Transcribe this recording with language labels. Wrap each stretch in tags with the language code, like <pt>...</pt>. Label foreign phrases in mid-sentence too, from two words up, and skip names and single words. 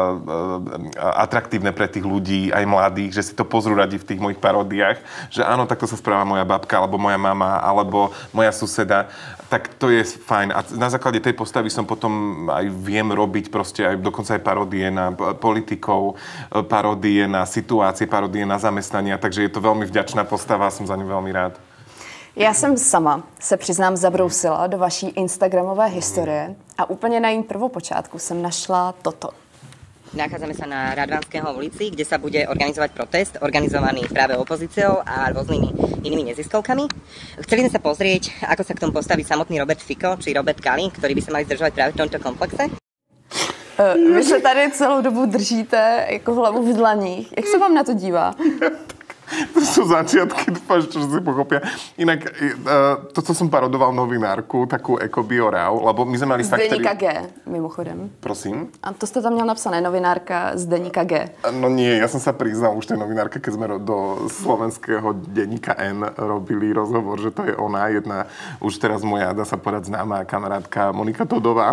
<sk>atraktívne pre tých ľudí, aj mladých, že si to pozrú radi v tých mojich paródiách, že áno, takto sa správa moja babka, alebo moja mama, alebo moja suseda, tak to je fajn. A na základe tej postavy som potom aj viem robiť proste aj dokonca aj paródie na politikov, paródie na situácie, paródie na zamestnania, takže je to veľmi vďačná postava a som za ňu veľmi rád.</sk> <cs>Já jsem sama, se přiznám, zabrousila do vaší instagramové historie a úplně na jím prvopočátku jsem našla toto.</cs> <sk>Nachádzame sa na Radvanského ulici, kde sa bude organizovať protest, organizovaný práve opozíciou a rôznymi inými neziskovkami. Chceli sme sa pozrieť, ako sa k tomu postaví samotný Robert Fico, či Robert Kali, ktorí by sa mali zdržovať práve v tomto komplexe.</sk> <cs>Vy se tady celou dobu držíte jako hlavu v dlaních. Jak se vám na to dívá?</cs> <sk>To sú začiatky, dúfam, čo si pochopia. Inak, toto som parodoval novinárku, takú ekobiorau, lebo my sme mali</sk> <cs>z Deníka G, mimochodem. Prosím? A to ste tam měl napsané, novinárka z Deníka G.</cs> <sk>No nie, ja som sa priznal už tej novinárke, keď sme do slovenského Deníka N robili rozhovor, že to je ona, jedna, už teraz moja, dá sa povedať, známá kamarátka Monika Todová.</sk>